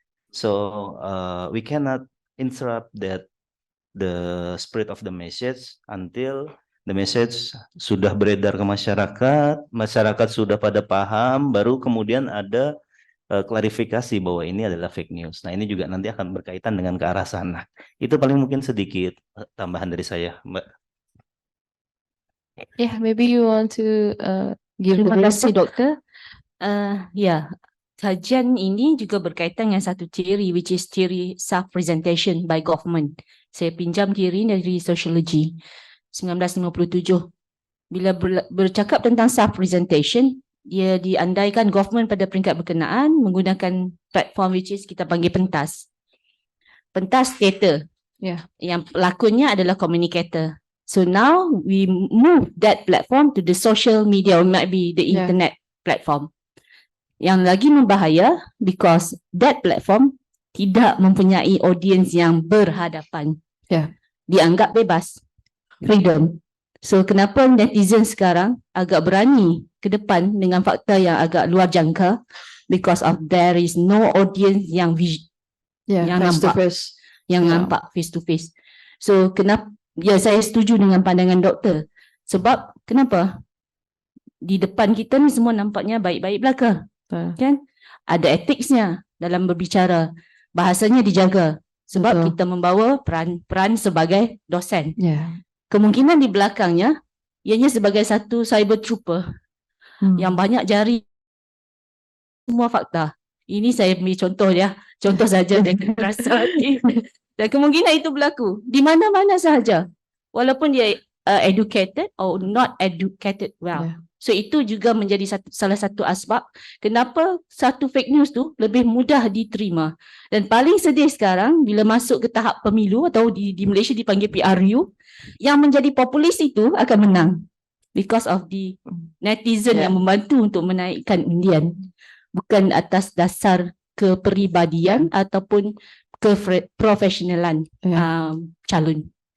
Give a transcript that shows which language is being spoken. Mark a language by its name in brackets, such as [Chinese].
[English] So we cannot interrupt that the spread of the message [Indonesian] until the message sudah beredar ke masyarakat sudah pada paham, baru kemudian ada klarifikasi bahwa ini adalah fake news. Nah, ini juga nanti akan berkaitan dengan ke arah sana. Itu paling mungkin sedikit tambahan dari saya, Mbak. [English] Yeah, maybe you want to give the kasih, Dokter. [Malay] Ya, kajian ini juga berkaitan dengan satu teori, [English] which is theory self-presentation by government. [Malay] Saya pinjam teori dari Sociology 1957. Bila bercakap tentang self-presentation, dia diandaikan government pada peringkat berkenaan menggunakan platform [English] which is [Malay] kita panggil pentas. Pentas teater. Yang pelakonnya adalah communicator. [English] So now we move that platform to the social media, or might be the internet platform. [Malay] Yang lagi membahaya because that platform tidak mempunyai audience yang berhadapan. Dianggap bebas. Freedom. So kenapa netizen sekarang agak berani ke depan dengan fakta yang agak luar jangka, [English] because of there is no audience [Malay] yang nampak [English] face to face. [Malay] So kenapa saya setuju dengan pandangan doktor. Sebab kenapa? Di depan kita ni semua nampaknya baik-baik belaka. Kan? Ada etiknya dalam berbicara. Bahasanya dijaga. Sebab kita membawa peran sebagai dosen. Kemungkinan di belakangnya, ianya sebagai satu cyber trooper yang banyak jari semua fakta. Ini saya ambil contoh ya. Contoh saja dengan rasa hati. Dan kemungkinan itu berlaku di mana-mana sahaja. Walaupun dia [English] educated or not educated well. [Malay] Ya. So itu juga menjadi salah satu asbab kenapa satu fake news tu lebih mudah diterima. Dan paling sedih sekarang bila masuk ke tahap pemilu atau di Malaysia dipanggil PRU, yang menjadi populis itu akan menang [English] because of the [Malay] netizen yang membantu untuk menaikkan undian, bukan atas dasar kepribadian ataupun keprofesionalan calon.